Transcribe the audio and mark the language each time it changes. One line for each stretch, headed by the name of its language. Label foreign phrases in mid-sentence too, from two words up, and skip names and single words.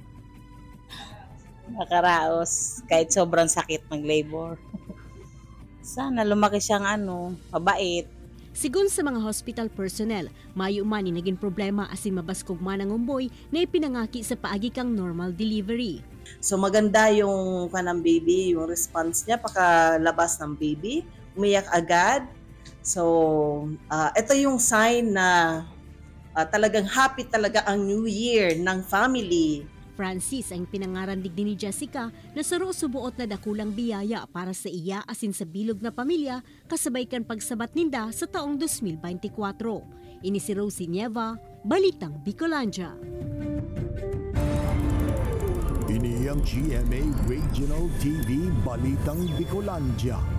Filipino: Nakaraos kahit sobrang sakit mag-labor. Sana lumaki siyang mabait.
Bikol: Sigun sa mga
English: hospital personnel,
Bikol: mayo man ni naging problema asin mabaskog man ang umboy na ipinangaki sa paagi kang
English: normal delivery.
Filipino: So maganda yung kanang baby, yung response niya pakalabas ng baby, umiyak agad. So ito yung sign na talagang happy talaga ang New Year ng family.
Bikol: Francis ang pinangarandig din ni Jessica na saro subuot na dakulang biyaya para sa iya asin sa bilog na pamilya kasabay kan pagsabat ninda sa taong 2024. Ini si Rosie Nieva, Balitang Bicolandia. Ini ang GMA Regional TV Balitang Bicolandia.